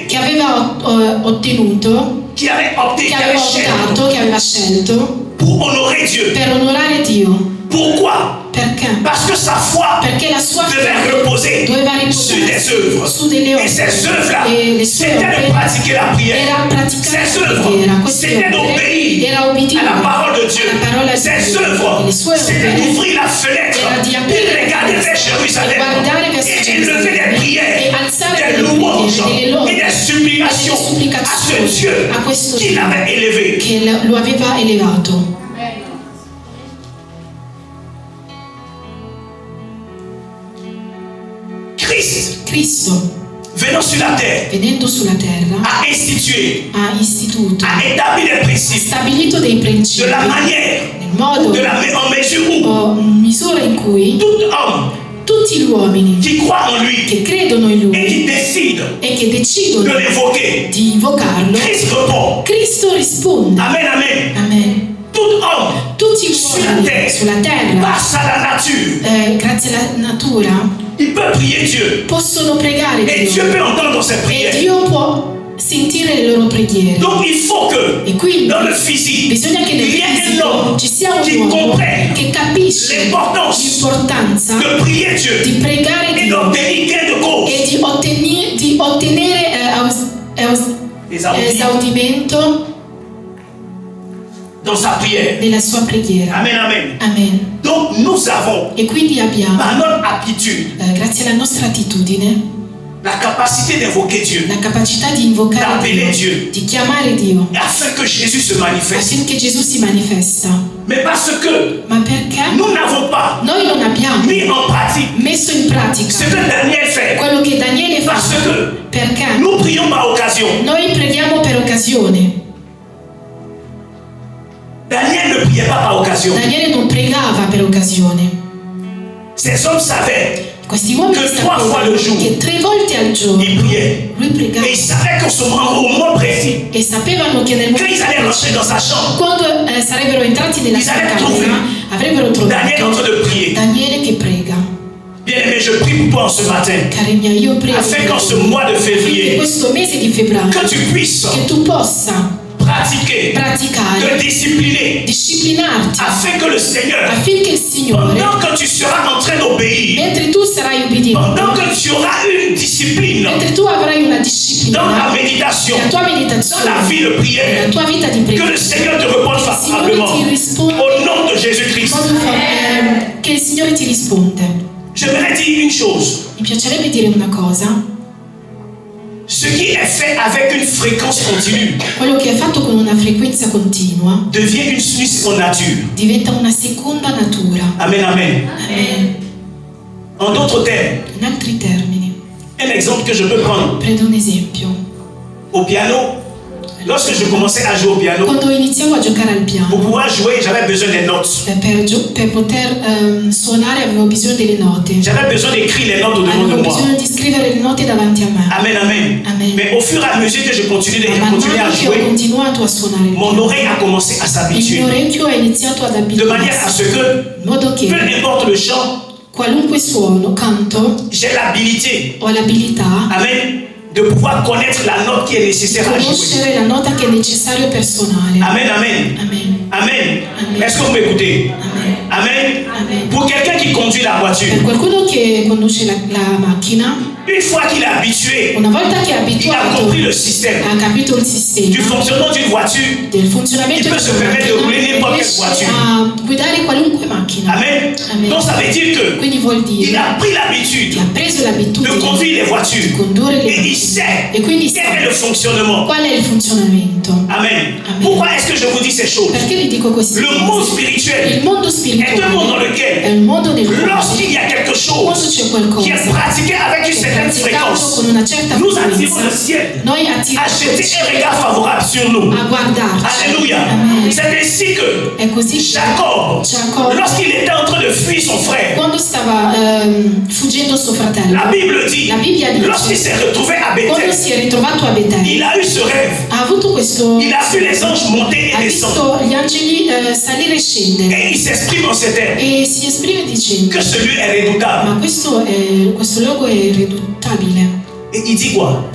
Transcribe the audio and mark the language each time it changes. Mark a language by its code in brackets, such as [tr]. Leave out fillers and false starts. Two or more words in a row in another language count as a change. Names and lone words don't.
[it] che aveva ottenuto, [fr] qui avait opté, [it] che [fr] qui [it] aveva [fr] avait cherché [it] optato, che aveva scelto [fr] pour honorer Dieu. [it] per onorare Dio. [fr] Pourquoi? [it] Perché? [fr] Parce que sa foi [it] Perché la sua [fr] devait [it] fede [fr] reposer [it] doveva [fr] sur des [it] riposare [fr] œuvres. [it] su delle [fr] Et [it] opere. [fr] ces œuvres-là, [it] E le sue [fr] c'était de [it] opere [fr] pratiquer la prière. [it] era praticare [fr] Ces [it] la [fr] œuvres, [it] preghiera. Queste [fr] c'était [it] opere [fr] d'obéir [it] era obbedire [fr] à la parole de Dieu. [it] alla parola di [fr] Ces [it] Dio. [fr] œuvres, [it] E le sue [fr] c'était [it] opere [fr] d'ouvrir la fenêtre [it] era di [fr] et [it] aprire [fr] de regarder vers [it] e [fr] Jérusalem [it] guardare verso [fr] et élever des [it] Gerusalemme [fr] prières, [it] e alzare [fr] des [it] delle [fr] louanges [it] preghiere, delle lodi [fr] et des supplications [it] e delle [fr] à ce [it] supplicazioni [fr] Dieu [it] a questo [fr] qui [it] Dio [fr] l'avait élevé. [it] che lo aveva elevato. Cristo, [fr] venant sur la terre, [it] venendo sulla terra, [fr] a institué, [it] ha istituito, [fr] a établi des [it] ha [fr] principes [it] stabilito dei principi [fr] de la manière, [it] nel modo [fr] en mesure où [it] o misura in cui [fr] tout homme [it] tutti gli uomini [fr] qui croit en lui [it] che credono in [fr] et [it] lui [fr] qui décide [it] e che [fr] de [it] decidono [fr] l'évoquer, [it] di invocarlo, [fr] Christ répond. [it] Cristo risponde. [fr] Amen, amen. [it] Amen. [fr] Tout homme, [it] Tutti gli sulla uomini terra, sulla terra, [fr] grâce à la nature, [it] grazie alla natura, [fr] il peut prier Dieu. [it] possono pregare [fr] Et Dieu [it] Dio [fr] peut entendre ses [it] e [fr] prières. [it] Dio può sentire le loro preghiere. [fr] Donc il faut que [it] E quindi [fr] dans le physique, [it] bisogna che nel [fr] il y ait un [it] fisico [fr] homme [it] ci sia [fr] qui [it] un uomo [fr] comprenne [it] che capisce [fr] l'importance [it] l'importanza [fr] de prier Dieu [it] di pregare [fr] et [it] Dio [fr] d'obtenir gain de cause. [it] e di ottenere esaudimento [fr] Dans sa prière. [it] nella sua preghiera. [fr] Amen, amen. [it] Amen. [fr] Donc nous avons, [it] E quindi abbiamo, [fr] par notre aptitude, [it] grazie alla nostra attitudine, [fr] la capacité d'invoquer Dieu, [it] la capacità di invocare [fr] d'appeler [it] Dio, [fr] Dieu, [it] di chiamare Dio, [fr] afin que Jésus se manifeste. [it] affinché Gesù si manifesta. [fr] Mais parce que [it] Ma perché [fr] nous n'avons pas [it] noi non abbiamo [fr] mis en pratique [it] messo in pratica [fr] ce que Daniel fait. [it] quello che Daniele fa? [fr] Parce que [it] Perché [fr] nous prions par occasion. [it] noi preghiamo per occasione. [fr] Daniel ne priait pas par occasion. [it] Daniele non pregava per occasione. [fr] Ces hommes savaient, [it] Questi uomini [fr] Che 3 fois le jour, [it] sapevano che 3 volte al giorno [fr] ils priaient. [it] lui pregava [fr] Et ils savaient qu'au moment précis, [it] e sapevano che nel [fr] quand ils allaient rentrer dans sa chambre, [it] quando sarebbero entrati nella sua Israele casa [fr] trouve [it] avrebbero [fr] Daniel en train [it] trovato [fr] de prier. [it] Daniele che prega. [fr] Bien-aimé, je prie pour toi en ce matin, [it] Cari miei, io prego [fr] afin qu'en ce mois de [it] in [fr] février, [it] questo mese di febbraio [fr] que tu puisses [it] che tu possa [fr] pratiquer, te [it] praticare, [fr] discipliner, [it] disciplinarti [fr] afin que le Seigneur, [it] affinché il Signore, [fr] pendant que tu seras en train d'obéir, [it] mentre tu sarai obbediente, [fr] pendant que tu auras une discipline [it] mentre tu avrai una [fr] dans [it] disciplina [fr] ta méditation, [it] nella tua [fr] dans la [it] meditazione, [fr] vie de prière, [it] nella tua vita di [fr] que [it] preghiera, [fr] le Seigneur te réponde favorablement. [it] ti risponde [fr] Au nom de Jésus-Christ. [it] che il Signore ti risponde. [fr] J'aimerais dire une chose. [it] Mi piacerebbe dire una cosa: [fr] Ce qui est fait avec une fréquence continue [it] quello che è fatto con una frequenza continua [fr] devient une seconde nature. [it] diventa una seconda natura. [fr] Amen, amen. [it] Amen. [fr] En d'autres termes, [it] In altri termini, [fr] un exemple que je peux prendre. [it] prendo un esempio. [fr] Au piano, Lorsque je commençais à jouer au piano, [it] Quando iniziavo a giocare al piano, [fr] pour pouvoir jouer, j'avais besoin des notes. [it] per poter suonare avevo bisogno delle note. [fr] J'avais besoin d'écrire les notes au-devant de [it] Avevo [fr] moi. [it] bisogno di scrivere le note davanti a me. [fr] Amen, amen. [it] Amen. [fr] Mais au fur et à mesure que je continuais [it] Man [fr] à [it] mano che ho [fr] jouer, [it] continuato a suonare il [fr] mon [it] piano, [fr] oreille a commencé à [it] il [fr] s'habituer. [it] mio orecchio ha iniziato ad [fr] De manière à [it] abituarsi, [fr] ce que, [it] in modo che [fr] peu importe le chant, [it] qualunque suono, canto, [fr] j'ai l'habilité, [it] ho l'abilità [fr] amen, de pouvoir connaître la note qui est [it] di [fr] nécessaire à jouer. [it] conoscere la nota che è necessario per suonare. [fr] Amen, amen. [it] Amen. Amen. Amen. [fr] Est-ce que vous m'écoutez? [it] Amen. Amen. Amen. [fr] Pour quelqu'un qui conduit la voiture, [it] Per qualcuno che conduce la macchina, [fr] une fois qu'il est habitué, [it] una volta che è [fr] il a [it] abituato, [fr] compris le système [it] ha capito il [fr] du [it] sistema [fr] fonctionnement d'une voiture. [it] del funzionamento [fr] Il peut se permettre de rouler n'importe quelle [it] riesce [fr] voiture. [it] a guidare qualunque macchina. [fr] Amen. [it] Amen. [fr] Donc ça veut dire que [it] Quindi vuol [fr] il [it] dire [fr] a pris [it] che [fr] l'habitude [it] ha preso [fr] de [it] l'abitudine [fr] conduire les [it] di [fr] voitures. [it] condurre le [fr] Et il [it] macchine [fr] sait [it] e quindi [fr] quel est sa le fonctionnement. [it] qual è il funzionamento. [fr] Amen. [it] Amen. [fr] Pourquoi est-ce que je vous dis ces choses? [it] Perché vi dico queste [fr] Le monde [it] cose? [fr] spirituel [it] Il mondo [fr] est un monde dans [it] spirituale è [fr] lequel, [it] un mondo nel quale [fr] lorsqu'il y a quelque [it] quando [fr] chose [it] c'è [fr] qui [it] qualcosa [fr] est pratiqué avec une [it] che è [fr] certaine [it] praticato [fr] fréquence, [it] con una certa [fr] nous attirons le [it] frequenza, [fr] ciel [it] noi [fr] à [it] attiriamo [fr] jeter un regard favorable sur nous. [it] a guardarci. [fr] Alléluia. [it] Amen. [fr] C'est ainsi que [it] È così [fr] Jacob, [it] Jacob, [fr] lorsqu'il était en train de fuir son frère, [it] quando stava fuggendo suo fratello, [fr] la Bible dit, [it] La Bibbia dice, [fr] lorsqu'il s'est retrouvé à [it] quando [fr] Bethel, [it] si è ritrovato a Betel, [fr] il a eu ce rêve. [it] ha avuto questo, [fr] Il a vu les anges monter [it] ha [fr] et descendre. [it] visto gli angeli salire e scendere [fr] Et il s'exprime en ces termes [it] e si esprime dicendo: [fr] que ce lieu est redoutable. [it] ma questo luogo è irreduttabile. [fr] Et il dit quoi?